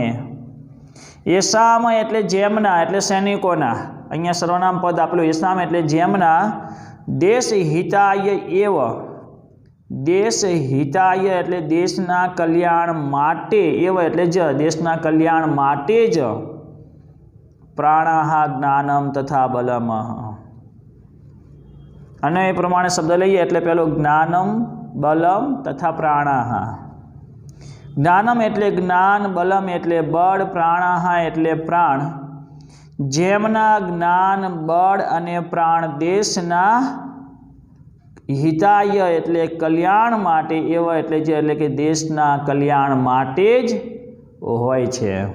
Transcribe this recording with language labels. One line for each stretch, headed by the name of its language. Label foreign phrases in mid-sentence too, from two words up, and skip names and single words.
Gujarati: યશામ એટલે જેમના એટલે સૈનિકોના, અહીંયા સર્વનામ પદ આપેલું યશામ એટલે જેમના,
Sanskrit: દેશ હિતાય એવ, દેશ હિતાય
Gujarati: એટલે દેશના કલ્યાણ માટે, એવ એટલે જ દેશના કલ્યાણ માટે જ,
Sanskrit: प्राणाः ज्ञानम तथा बलम।
Gujarati: અને એ પ્રમાણે શબ્દ લઈએ એટલે પેલો
Sanskrit: જ્ઞાનમ બલમ તથા પ્રાણાહ।
Gujarati: જ્ઞાનમ એટલે જ્ઞાન, બલમ એટલે બળ, પ્રાણાહ એટલે પ્રાણ। જેમના જ્ઞાન, બળ અને પ્રાણ દેશના હિતાય એટલે કલ્યાણ માટે એવા એટલે કે દેશના કલ્યાણ માટે જ હોય છે।